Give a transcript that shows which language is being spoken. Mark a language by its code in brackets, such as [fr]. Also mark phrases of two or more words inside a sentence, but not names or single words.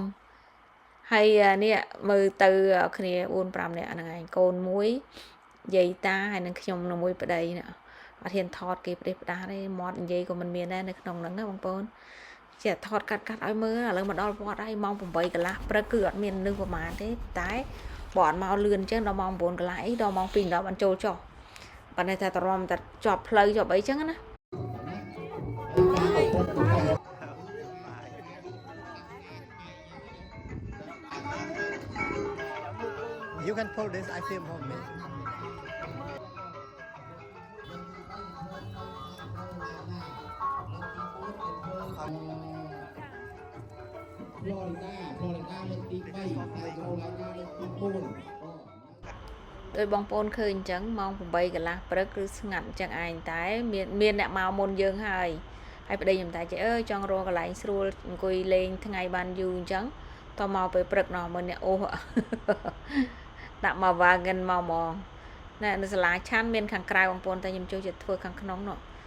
[km] ហើយនេះមើលទៅគ្នា4 5នាក់ហ្នឹងឯងកូនមួយយាយតាហើយនឹងខ្ញុំនឹងមួយប្តីណាអត់ហ៊ានថតគេផ្ដេសផ្ដាស់ទេមាត់និយាយក៏មិនមានដែរនៅក្នុងហ្នឹងណាបងប្អូនចេះថតកាត់ឲ្យមើលឥឡូវមកដល់វត្តហើយម៉ោង8កន្លះព្រឹកគឺអត់មាននឹកប្រហែលទេតែបើអត់មកលឿនអញ្ចឹងដល់ម៉ោង9កន្លះអីដល់ម៉ោង2 10បានចូលចុះប៉ុន្តែតែតរំតែជាប់ផ្លូវជាប់អីចឹងណា [en] You can pull this, I film home, man. [km] Florida លើកទី3 Carolina លើកទី4 ដោយបងប្អូនឃើញអញ្ចឹងម៉ោង8កន្លះព្រឹកគឺស្ងាត់អញ្ចឹងឯងតែមានអ្នកមកមុនយើងហើយប្តីខ្ញុំតែចេះអើយចង់រកកន្លែងស្រួលអង្គុយលេងថ្ងៃបានយូរអញ្ចឹងតមកពេលព្រឹកណោះមើលអ្នកអូសដាក់មក wagon មកហ្មងណែនៅសាលាឆាន់មានខាងក្រៅបងប្អូនតែខ្ញុំចូលចិត្តធ្វើខាងក្នុងនោះ